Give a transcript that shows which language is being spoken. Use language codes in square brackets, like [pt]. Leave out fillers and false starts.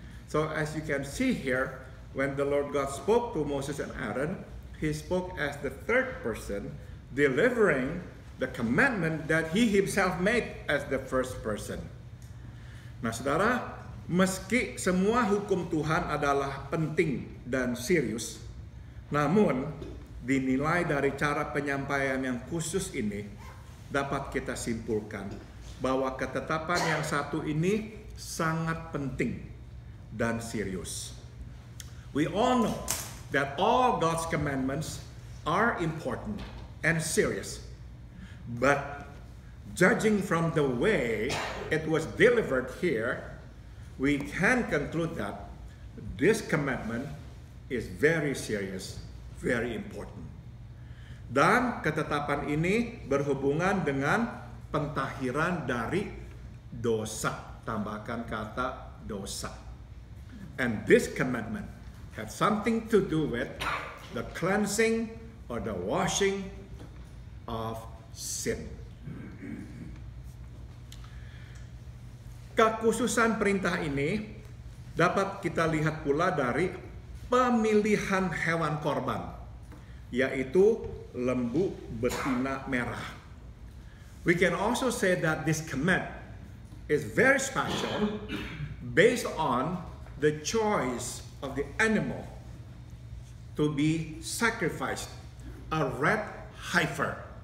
[en] So as you can see here, when the Lord God spoke to Moses and Aaron, He spoke as the third person, delivering the commandment that He Himself made as the first person. [id] Nah, saudara, meski semua hukum Tuhan adalah penting dan serius, namun dinilai dari cara penyampaian yang khusus ini dapat kita simpulkan bahwa ketetapan yang satu ini sangat penting dan serius. [en] We all know that all God's commandments are important and serious. But judging from the way it was delivered here, we can conclude that this commandment is very serious, very important. [id] Dan ketetapan ini berhubungan dengan pentahiran dari dosa. Tambahkan kata dosa. [en] And this commandment had something to do with the cleansing or the washing of sin. [id] Kekhususan perintah ini dapat kita lihat pula dari pemilihan hewan korban, yaitu lembu betina merah. [en] We can also say that this command is very special based on the choice of the animal to be sacrificed, a red heifer.